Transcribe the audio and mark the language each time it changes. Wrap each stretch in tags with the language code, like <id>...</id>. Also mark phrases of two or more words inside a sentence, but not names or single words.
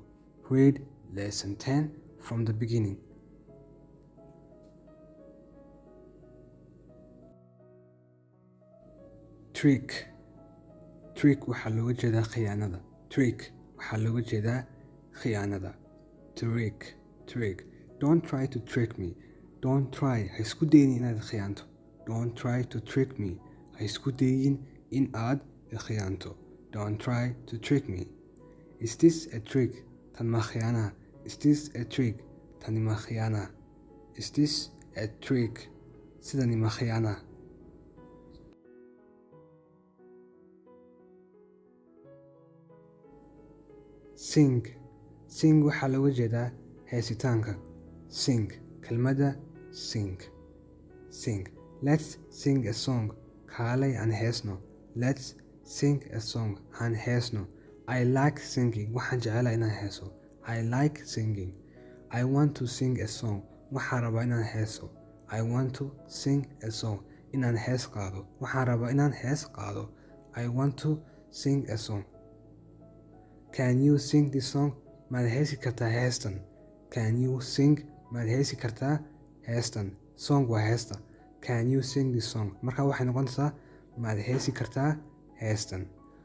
<en>Read lesson 10 from the beginning. Trick.</en> <so>Trick waxaa looga jeedaa khiyaanada. Trick waxaa looga jeedaa khiyaanada.</so> <en>Trick. Trick. Don't try to trick me. Don't try.</en> <so>Ha isku dayin inaad khiyaanto.</so> <en>Don't try to trick me.</en> <so>Ha isku dayin in aad khiyaanto.</so> <en>Don't try to trick me. Is this a trick?</en> <so>Tan ma khiyaana.</so> <en>Is this a trick?</en> <so>Tani ma khiyaana.</so> <en>Is this a trick?</en> <so>Sidani ma khiyaana.</so> <en>Sing.</en> <so>Sing waxaa looga jeedaa heesitaanka.</so> <en>Sing. Kelmadda sing. Sing. Let's sing a song.</en> <so>Kaalay aan heesno.</so> <en>Let's sing a song.</en> <so>Han heesno.</so> <en>I like singing.</en> <so>Waxaan jecelahay inaan heeso.</so> <en>I like singing. I want to sing a song.</en> <so>Waxaan rabaa inaan heeso.</so> <en>I want to sing a song.</en> <so>Inaan hees qaado. Waxaan rabaa inaan hees qaado.</so> <en>I want to sing a song. Can you sing this song?</en> <so>Maad heesi kartaa heestan?</so> <en>Can you sing?</en> <so>Maad heesi kartaa heestan? Song waa heesta.</so> <en>Can you sing this song?</en> <so>Marka waxay noqonaysaa maad heesi kartaa heestan.</so>